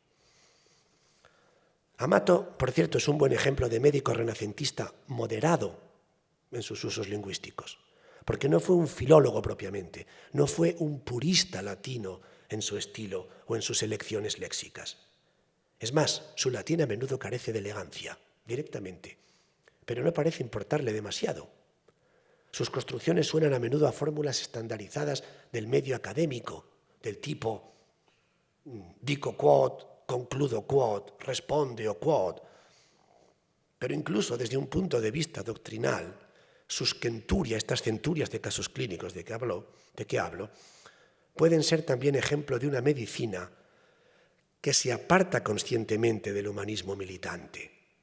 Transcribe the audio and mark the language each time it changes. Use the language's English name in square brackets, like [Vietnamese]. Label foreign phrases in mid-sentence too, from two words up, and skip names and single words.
[Spanish] Amato, por cierto, es un buen ejemplo de médico renacentista moderado en sus usos lingüísticos, porque no fue un filólogo propiamente, no fue un purista latino en su estilo o en sus elecciones léxicas. Es más, su latín a menudo carece de elegancia, directamente, pero no parece importarle demasiado. Sus construcciones suenan a menudo a fórmulas estandarizadas del medio académico, del tipo [Latin] dico quod, concludo quod, responde quod. [Spanish] Pero incluso desde un punto de vista doctrinal, sus centurias, estas centurias de casos clínicos de que hablo, pueden ser también ejemplo de una medicina que se aparta conscientemente del humanismo militante.